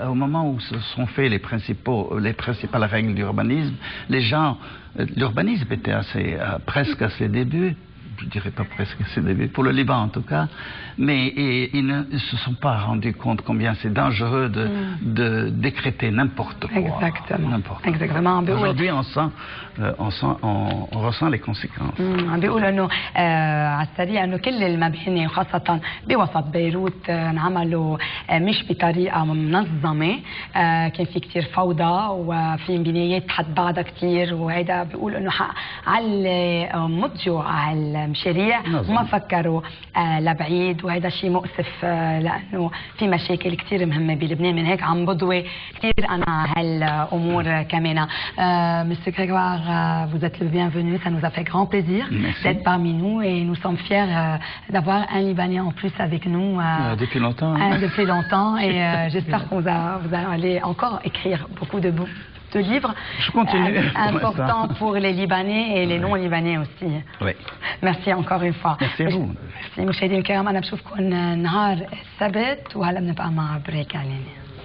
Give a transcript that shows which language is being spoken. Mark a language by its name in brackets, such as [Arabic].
[French] Au moment où se sont faits les principales règles d'urbanisme, les gens, l'urbanisme était presque à ses débuts. Je dirais pas presque à ses débuts, pour le Liban en tout cas, mais ils ne se sont pas rendus compte combien c'est dangereux de décréter n'importe quoi. Exactement. Aujourd'hui, on ressent les conséquences. [Arabic] عم بيقولوا انه على السريع انه كل المباني وخاصه بوسط بيروت انعملوا مش بطريقه منظمه، كان في كثير فوضى وفي بنايات حد بعضها كثير، وهذا بيقول انه على مضجوا على المشاريع وما فكروا لبعيد، وهذا شيء مؤسف لانه في مشاكل كثير مهمه بلبنان، من هيك عم بضوي كثير انا هالامور كمان. [French] Monsieur Grégoire, vous êtes le bienvenu, ça nous a fait grand plaisir d'être parmi nous et nous sommes fiers d'avoir un Libanais en plus avec nous. Depuis longtemps. Depuis longtemps, et j'espère que vous allez encore écrire beaucoup de livres. Je continue. Importants pour les Libanais et les non-Libanais aussi. Oui. Merci encore une fois. Merci à vous. [Arabic] مشاهدينا الكرام، أنا بشوفكم نهار السبت وهلا بنبقى مع بريك إعلاني.